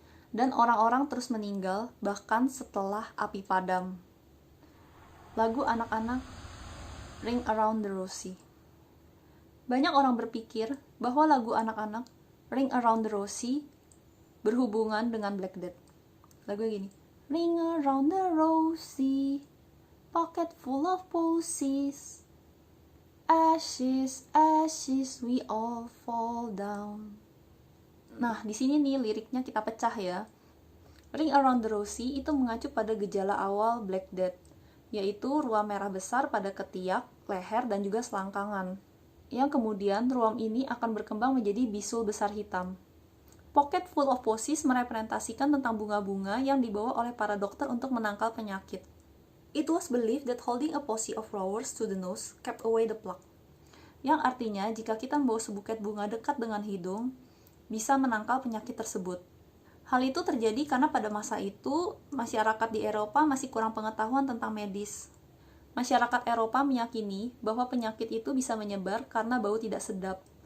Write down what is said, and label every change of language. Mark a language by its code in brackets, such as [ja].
[id] Dan orang-orang terus meninggal bahkan setelah api padam. Lagu anak-anak Ring Around the Rosie. Banyak orang berpikir bahwa lagu anak-anak Ring Around the Rosie berhubungan dengan Black Death. Lagu gini, [en] Ring around the Rosie, pocket full of posies, ashes, ashes, we all fall down. [id] Nah, di sini nih liriknya kita pecah ya. Ring Around the Rosie itu mengacu pada gejala awal Black Death, yaitu ruam merah besar pada ketiak, leher, dan juga selangkangan. Yang kemudian ruam ini akan berkembang menjadi bisul besar hitam. Pocket full of posies merepresentasikan tentang bunga-bunga yang dibawa oleh para dokter untuk menangkal penyakit. [en] It was believed that holding a posy of flowers to the nose kept away the plague. [id] Yang artinya, jika kita membawa sebuket bunga dekat dengan hidung, bisa menangkal penyakit tersebut. Hal itu terjadi karena pada masa itu, masyarakat di Eropa masih kurang pengetahuan tentang medis. Masyarakat Eropa meyakini bahwa penyakit itu bisa menyebar karena bau tidak sedap.